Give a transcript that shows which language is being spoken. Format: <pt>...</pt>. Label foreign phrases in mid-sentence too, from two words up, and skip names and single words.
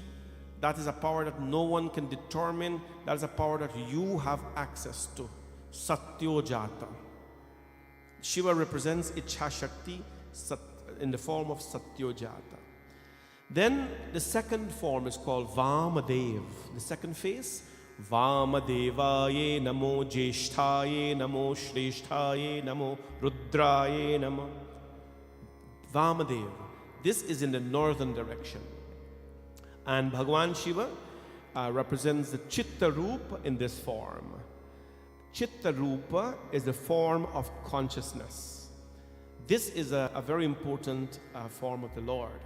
<en>That is a power that no one can determine. That is a power that you have access to. Satyojata. Shiva represents</en> <sa>Ichha Shakti</sa> <en>in the form of Satyojata. Then the second form is called Vamadev. The second face,</en> <sa>Vamadevaye namo Jeshtaye namo Shreshtaye namo Rudraye namo.</sa> <en>Vamadev. This is in the northern direction. And Bhagwan Shiva represents the</en> <sa>Chitta Rupa</sa> <en>in this form.</en> <sa>Chitta Rupa</sa> <en>is the form of consciousness. This is a very important form of the Lord.</en>